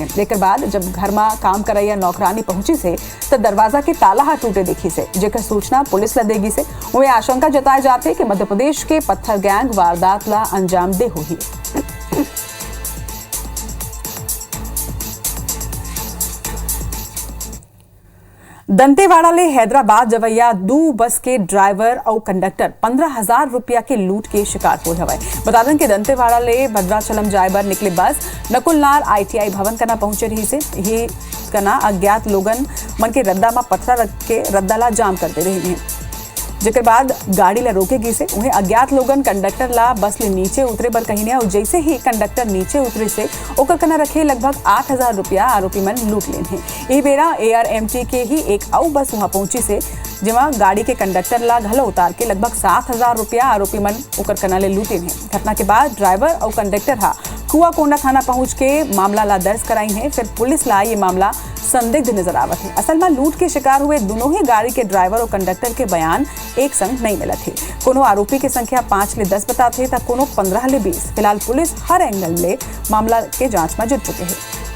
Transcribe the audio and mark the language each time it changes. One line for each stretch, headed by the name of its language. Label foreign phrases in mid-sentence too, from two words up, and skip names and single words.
Chhattisgarhi: लेकर बाद जब घर में काम करैया नौकरानी पहुंची से तो दरवाजा के ताला हाथ टूटे देखी से, जेकर सूचना पुलिस ला देगी से उन्हें आशंका जताए जाते कि मध्य प्रदेश के पत्थर गैंग वारदात ला अंजाम दे हुई। दंतेवाड़ा ले हैदराबाद जवैया 2 बस के ड्राइवर और कंडक्टर 15,000 रुपया के लूट के शिकार हो हवाए। बता दें कि दंतेवाड़ा ले भद्राचलम जाए बर निकले बस नकुलनार ITI भवन कना पहुंचे रही से ही कना अज्ञात लोगन मन के रद्दा में पत्थर रख के रद्दा ला जाम करते रही हैं। जेकर बाद गाड़ी ला रोकेगी से उन्हें अज्ञात लोगन कंडक्टर ला बस ले नीचे उतरे बर कहीं और जैसे ही कंडक्टर नीचे उतरे से ओकर कना रखे लगभग 8,000 रुपया आरोपी मन लूट लेन है। यही बेरा ARMT के ही एक और बस वहां पहुंची से जेमा गाड़ी के कंडक्टर ला घलो उतार के लगभग 7,000 रुपया आरोपी मन ओकर कना ले लूटे हैं। घटना के बाद ड्राइवर और कंडक्टर हा कुआकोंडा थाना पहुंच के मामला ला दर्ज कराई है। फिर पुलिस ला ये मामला संदिग्ध नजर आवत है। असल में लूट के शिकार हुए दोनों ही गाड़ी के ड्राइवर और कंडक्टर के बयान एक संग नहीं मिला थे। कोनो आरोपी की संख्या 5 ले 10 बताते तो कोनो 15 ले 20। फिलहाल पुलिस हर एंगल ले मामला के जांच में जुट चुके हैं।